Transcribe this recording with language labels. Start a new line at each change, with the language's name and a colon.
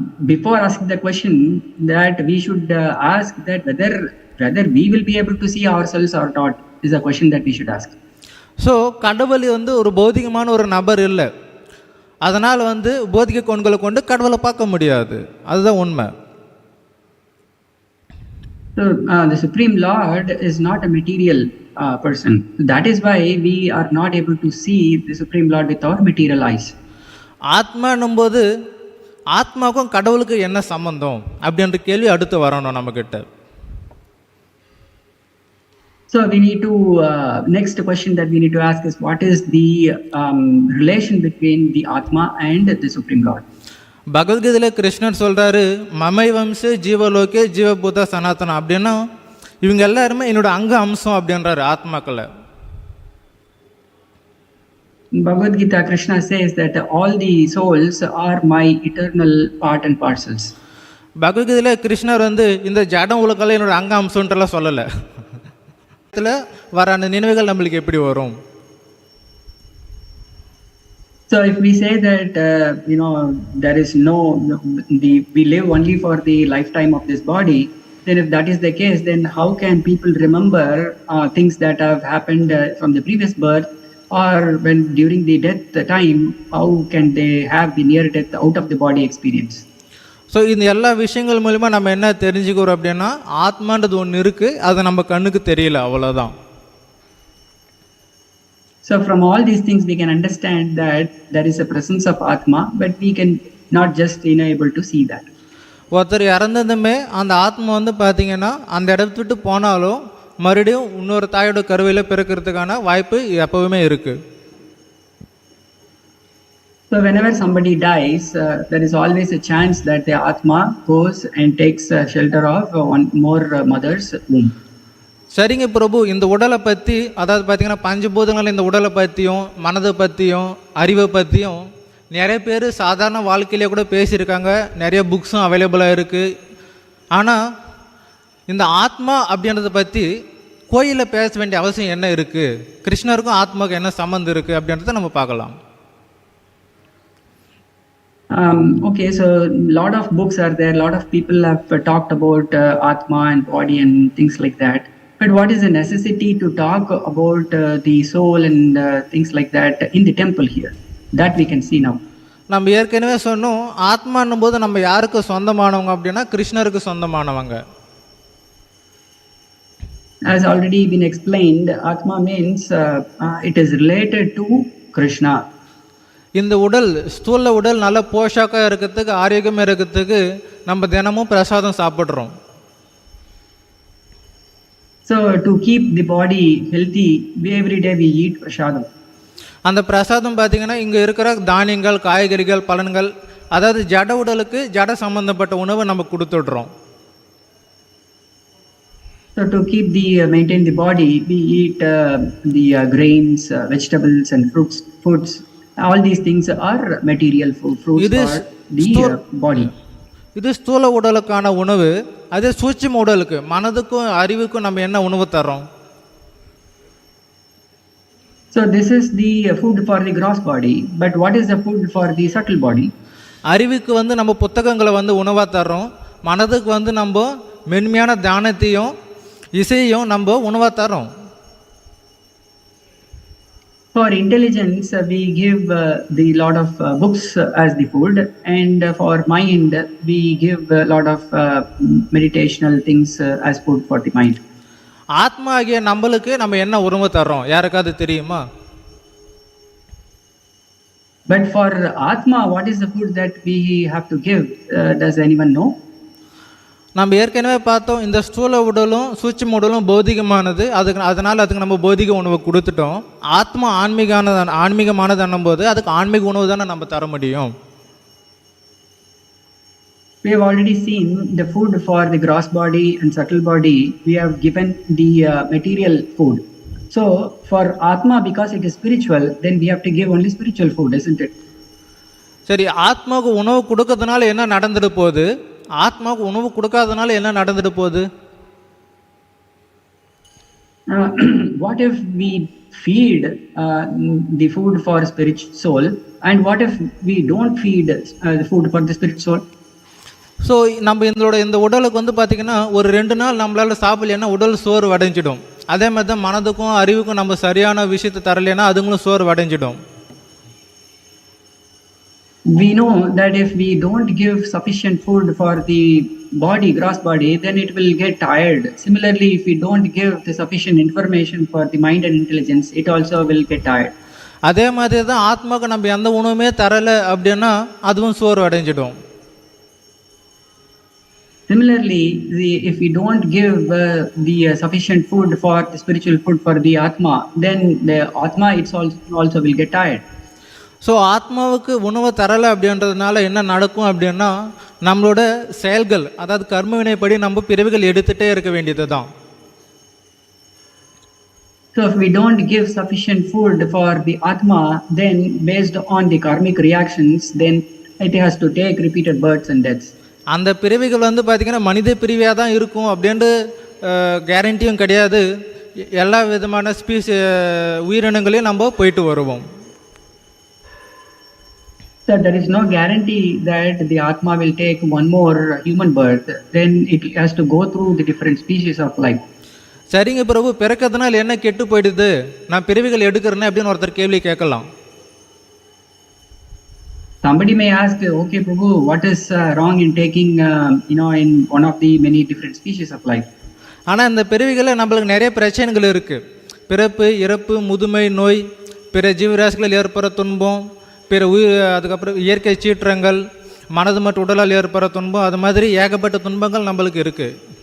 English: before asking the question, that we should ask that whether we will be able to see ourselves or not is a question that we should ask.
Tamil: So கடவுள் ஒரு பௌதிகமான ஒரு நபர் இல்லை, அதனால் போதிக கண்களை கொண்டு கடவுளை பார்க்க முடியாது, அதுதான் உண்மை.
English: So the Supreme Lord is not a material person. That is why we are not able to see the Supreme Lord with our material eyes.
Tamil: ஆத்மானும் போது ஆத்மாவுக்கும் கடவுளுக்கு என்ன சம்பந்தம் அப்படின்ற கேள்வி அடுத்து வரணும் நம்மக்கிட்ட.
English: So we need to next question that we need to ask is, what is the relation between the Atma and the Supreme Lord?
Tamil: பகவத்கீதையில் கிருஷ்ணர் சொல்கிறாரு,
Sanskrit: மமை வம்சே ஜீவலோகே ஜீவபூத சனாதனம்
Tamil: அப்படின்னா இவங்க எல்லாருமே என்னோட அங்க அம்சம் அப்படின்றாரு ஆத்மாக்களை.
English: Bhagavad Gita, Krishna says that all the souls are my eternal part and parcels.
Tamil: பகவத்கீதையில் கிருஷ்ணர் இந்த ஜடம் உலகெல்லாம் என்னோட அங்க அம்சம்ன்றலாம் சொல்லலை. வர அந்த நினைவுகள் நம்மளுக்கு எப்படி வரும்?
English: So if we say that there is we live only for the lifetime of this body, then if that is the case, then how can people remember things that have happened from the previous birth, or when during the death time, how can they have the near death out of the body experience?
Tamil: So இந்த எல்லா விஷயங்கள் மூலிமா நம்ம என்ன தெரிஞ்சுக்கிறோம் அப்படின்னா, ஆத்மான்றது ஒன்று இருக்குது, அது நம்ம கண்ணுக்கு தெரியல, அவ்வளோதான்.
English: So from all these things we can understand that there is a presence of Atma, but we can not just able to see that.
Tamil: ஒருத்தர் இறந்ததுமே அந்த ஆத்மா பார்த்தீங்கன்னா அந்த இடத்த விட்டு போனாலும் மறுபடியும் இன்னொரு தாயோட கருவையில் பிறக்கிறதுக்கான வாய்ப்பு எப்பவுமே இருக்குது.
English: So whenever somebody dies, there is always a chance that the Atma goes and takes shelter of one more mother's womb.
Tamil: சரிங்க பிரபு, இந்த உடலை பற்றி, அதாவது பார்த்தீங்கன்னா பஞ்சபூதங்கள் இந்த உடலை பற்றியும் மனதை பற்றியும் அறிவை பற்றியும் நிறைய பேர் சாதாரண வாழ்க்கையிலே கூட பேசியிருக்காங்க, நிறைய புக்ஸும் அவைலபிளாக இருக்குது. ஆனால் இந்த ஆத்மா அப்படின்றத பற்றி கோயிலில் பேச வேண்டிய அவசியம் என்ன இருக்குது, கிருஷ்ணருக்கும் ஆத்மாவுக்கும் என்ன சம்மந்தம் இருக்குது அப்படின்றத நம்ம பார்க்கலாம்.
English: Okay, so lot of books are there, lot of people have talked about Atma and body and things like that. But what is the necessity to talk about the soul and things like that in the temple here? That we can see now.
Tamil: நம்ம ஏற்கனவே சொன்னோம், ஆத்மான்னும் போது நம்ம யாருக்கு சொந்தமானவங்க அப்படின்னா கிருஷ்ணருக்கு சொந்தமானவங்க.
English: As already been explained, Atma means it is related to Krishna.
Tamil: இந்த உடல், ஸ்தூல உடல் நல்ல போஷாக்காக இருக்கிறதுக்கு, ஆரோக்கியமாக இருக்கிறதுக்கு நம்ம தினமும் பிரசாதம் சாப்பிட்றோம்.
English: So to keep the body healthy, every day we eat prasadam.
Tamil: அந்த பிரசாதம் பார்த்தீங்கன்னா இங்கே இருக்கிற தானியங்கள், காய்கறிகள், பலன்கள், அதாவது ஜட உடலுக்கு ஜட சம்பந்தப்பட்ட உணவை நம்ம கொடுத்துடுறோம்.
English: So to keep the maintain the body, we eat the grains, vegetables, and foods. All these things are material food. Fruits for the body.
Tamil: இது ஸ்தூல உடலுக்கான உணவு. அதே சூட்சும உடலுக்கு, மனதுக்கும் அறிவுக்கும் நம்ம என்ன உணவு தரோம்?
English: So this is the food for the gross body, but what is the food for the subtle body?
Tamil: அறிவுக்கு வந்து நம்ம புத்தகங்களை வந்து உணவாக தர்றோம், மனதுக்கு வந்து நம்ம மென்மையான தியானத்தையும் இசையும் நம்ம உணவாக தரோம்.
English: For intelligence, we give the lot of books as the food, and for mind, we give a lot of meditational things as food for the mind.
Tamil: ஆத்மா ஆகிய நம்மளுக்கு நம்ம என்ன உணவு தர்றோம், யாருக்காவது தெரியுமா?
English: But for Atma, what is the food that we have to give? Does anyone know?
Tamil: நம்ம ஏற்கனவே பார்த்தோம், இந்த ஸ்தூல உடலும் சூட்சும உடலும் பௌதிகமானது. அதனால் அதுக்கு நம்ம பௌதிக உணவு கொடுத்துட்டோம். ஆத்மா ஆன்மீகமானது போது அதுக்கு ஆன்மீக உணவு தானே நம்ம தர முடியும்.
English: We have already seen the food for the gross body and subtle body. We have given the material food. So for Atma, because it is spiritual, then we have to give only spiritual food, isn't it?
Tamil: சரி, ஆத்மாவுக்கு உணவு கொடுக்கறதுனால என்ன நடந்துட்டு போகுது, ஆத்மாவுக்கு உணவு கொடுக்காதனால என்ன நடந்துட்டு போகுது?
English: What if we feed the food for spiritual soul, and what if we don't feed the food for the spiritual soul?
Tamil: So நம்ம இந்த உடலுக்கு வந்து பார்த்திங்கன்னா ஒரு 2 நாள் நம்மளால் சாப்பிடலைன்னா உடல் சோர்வு அடைஞ்சிடும். அதே மாதிரி தான் மனதுக்கும் அறிவுக்கும் நம்ம சரியான விஷயத்தை தரலைன்னா அதுங்களும் சோர்வு அடைஞ்சிடும்.
English: We know that if we don't give sufficient food for the body, gross body, then it will get tired. Similarly, if we don't give the sufficient information for the mind and intelligence, it also will get tired.
Tamil: அதே மாதிரி தான் ஆத்மாவுக்கு நம்ம எந்த உணவுமே தரலை அப்படின்னா அதுவும் சோர்வு அடைஞ்சிடும்.
English: Similarly, if we don't give the sufficient food for the spiritual food for the Atma, then the Atma also will get tired.
Tamil: So ஆத்மாவுக்கு உணவை தரலை அப்படின்றதுனால என்ன நடக்கும் அப்படின்னா நம்மளோட செயல்கள், அதாவது கர்ம வினைப்படி நம்ம பிறவிகள் எடுத்துகிட்டே இருக்க வேண்டியது தான்.
English: So if we don't give sufficient food for the Atma, then based on the karmic reactions, then it has to take repeated births and deaths.
Tamil: அந்த பிறவிகள் வந்து பார்த்திங்கன்னா மனித பிரிவியாக தான் இருக்கும் அப்படின்ட்டு கேரண்டியும் கிடையாது. எல்லா விதமான உயிரினங்களையும் நம்ம போயிட்டு வருவோம்.
English: So there is no guarantee that the Atma will take one more human birth. Then it has to go through the different species of life.
Tamil: சரிங்க பிரபு, பிறக்கிறதுனால என்ன கெட்டு போயிடுது, நான் பிறவிகள் எடுக்கிறேன்னு அப்படின்னு ஒருத்தர் கேள்வி கேட்கலாம்.
English: Somebody may ask, okay Prabhu, what is wrong in taking in one of the many different species of life?
Tamil: ஆனால் இந்த பிறவிகளில் நம்மளுக்கு நிறைய பிரச்சனைகள் இருக்குது. பிறப்பு, இறப்பு, முதுமை, நோய், பிற ஜீவராசிகளில் ஏற்படுற துன்பம், பிற அதுக்கப்புறம் இயற்கை சீற்றங்கள், மனது மற்றும் உடலால் ஏற்படுற துன்பம், அது மாதிரி ஏகப்பட்ட துன்பங்கள் நம்மளுக்கு இருக்குது.